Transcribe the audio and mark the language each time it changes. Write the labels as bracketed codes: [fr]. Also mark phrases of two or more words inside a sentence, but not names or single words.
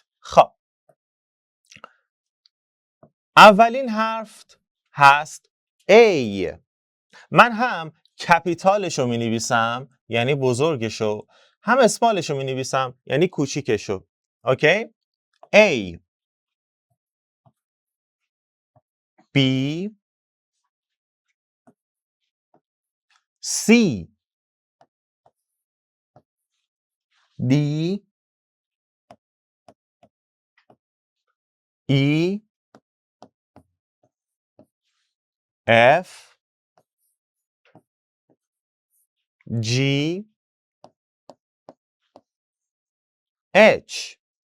[fa] خب اولین حرف هست A. من هم کپیتالشو می نویسم یعنی بزرگشو، هم اسمالشو می نویسم یعنی کوچیکشو. اوکی؟ A. [en] B C D E F G H